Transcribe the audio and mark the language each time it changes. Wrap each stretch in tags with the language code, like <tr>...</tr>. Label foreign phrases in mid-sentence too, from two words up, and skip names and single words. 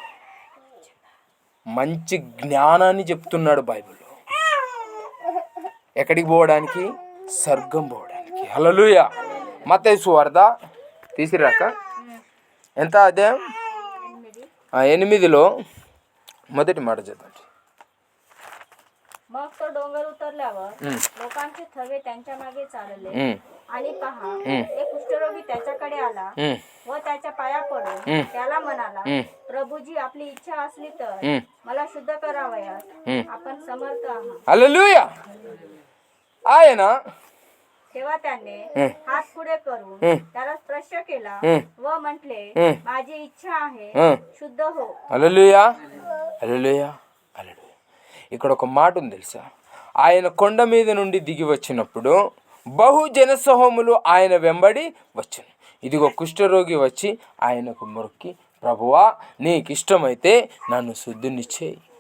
<te>మంచి జ్ఞానాన్ని చెప్తున్నాడు బైబిల్లో. ఎక్కడికి పోవడానికి? స్వర్గం పోవడానికి. హల్లెలూయా. మత్తయి సువార్త తీసిరాక ఎంత అధ్యాయం? 8లో మొదటి మాట చదవండి.</te> <mr>मग तो डोंगर उतरल्यावर लोकांचे थवे त्यांच्या मागे चालले आणि पहा एक कुष्ठरोगी त्याच्याकडे आला व त्याच्या पाया पडून त्याला म्हणाला, प्रभूजी, आपली इच्छा असली तर मला शुद्ध करावयात आपण समर्थ आहात.</mr> <te>హల్లెలూయా. ఆయన</te> <mr>तेव्हा त्याने हात पुढे करून त्याला स्पर्श केला व म्हटले, माझी इच्छा आहे, शुद्ध हो.</mr> <te>హల్లెలూయా. హల్లెలూయా. హల్లెలూయా. ఇక్కడ ఒక మాట ఉంది తెలుసా? ఆయన కొండ మీద నుండి దిగి వచ్చినప్పుడు బహుజన సమూహములు ఆయన వెంబడి వచ్చును. ఇదిగో కుష్ఠరోగి వచ్చి ఆయనకు మొక్కి, ప్రభువా, నీకు ఇష్టమైతే నన్ను శుద్ధిని చేయి.</te>